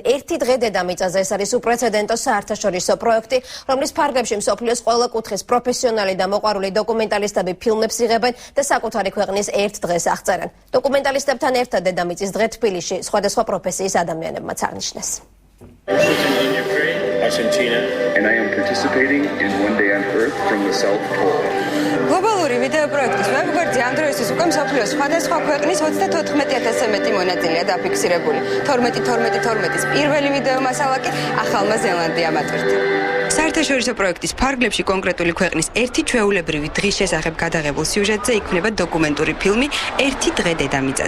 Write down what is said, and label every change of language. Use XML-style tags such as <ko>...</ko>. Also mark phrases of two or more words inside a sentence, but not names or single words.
<ka>ერთი დღე დედამიწაზე ეს არის უპრეცედენტო საერთაშორისო პროექტი, რომლის ფარგლებში მსოფლიოს ყველა კუთხის პროფესიონალი და მოყვარული დოკუმენტალისტები ფილმებს იღებენ და საკუთარი ქვეყნის ერთ დღეს აღწერენ. დოკუმენტალისტებთან ერთად დედამიწის დღე თბილისში სხვადასხვა პროფესიის ადამიანებმაც აღნიშნეს.</ka> <en>Argentina, and I am participating in One Day on Earth from the South Pole.</en> <ka>გლობალური ვიდეო პროექტის ვებგვერდზე ამ დროისთვის უკვე მსოფლიოს სხვადასხვა ქვეყნის 34000-ზე მეტი მონაწილეა დაფიქსირებული. 12-12-12-ის პირველი ვიდეო მასალა კი ახალმა ზელანდიამ ატვირთა. საერთაშორისო პროექტის ფარგლებში კონკრეტული ქვეყნის ერთი ჩვეულებრივი დღის შესახებ გადაღებულ სიუჟეტზე იქმნება დოკუმენტური ფილმი ერთი დღე დედამიწაზე.</ka>